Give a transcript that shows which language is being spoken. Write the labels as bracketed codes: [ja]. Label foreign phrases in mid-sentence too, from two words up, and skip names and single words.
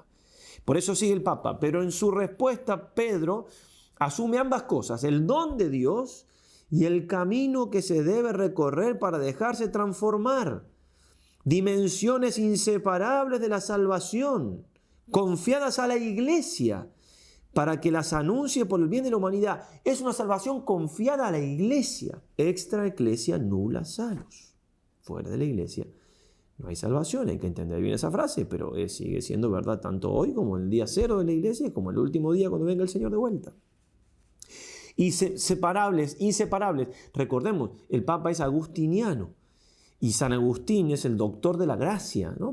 [es] Por eso sigue el Papa, pero en su respuesta Pedro asume ambas cosas, el don de Dios y el camino que se debe recorrer para dejarse transformar. Dimensiones inseparables de la salvación, confiadas a la Iglesia, para que las anuncie por el bien de la humanidad. Es una salvación confiada a la Iglesia. [la] Extra ecclesia nulla salus. [es] Fuera de la Iglesia no hay salvación. Hay que entender bien esa frase, pero sigue siendo verdad tanto hoy como el día cero de la Iglesia, como el último día cuando venga el Señor de vuelta. Y inseparables. Recordemos, el Papa es agustiniano y San Agustín es el doctor de la gracia, ¿no?